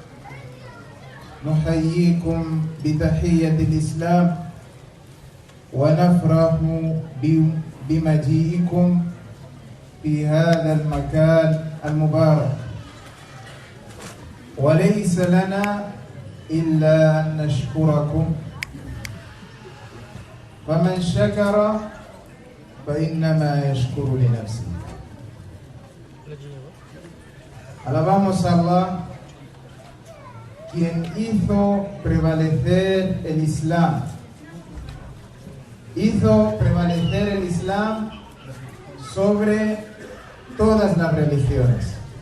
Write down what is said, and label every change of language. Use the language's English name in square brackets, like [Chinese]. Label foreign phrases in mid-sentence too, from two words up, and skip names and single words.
[Arabic] نحييكم بتحية الإسلام ونفرح بمجيئكم في هذا المكان المبارك، وليس لنا إلا أن نشكركم، فمن شكر فإنما يشكر لنفسه. [Spanish] Alabamos a Allah, quien hizo prevalecer el Islam. Hizo prevalecer el Islam sobre todas las religiones.